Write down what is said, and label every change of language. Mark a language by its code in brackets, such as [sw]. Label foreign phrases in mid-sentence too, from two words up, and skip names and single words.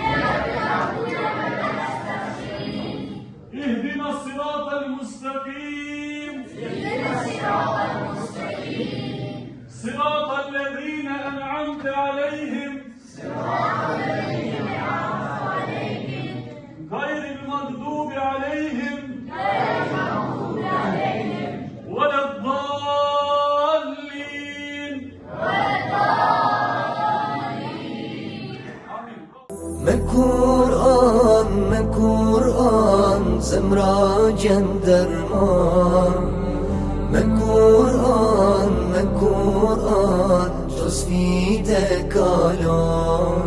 [ar] اهدنا الصراط المستقيم صراط الذين أنعمت عليهم غير المغضوب عليهم ولا الضالين. [sq] Me Kur'an, zemra gjenderman. Me Kur'an, çdo sfide kalon.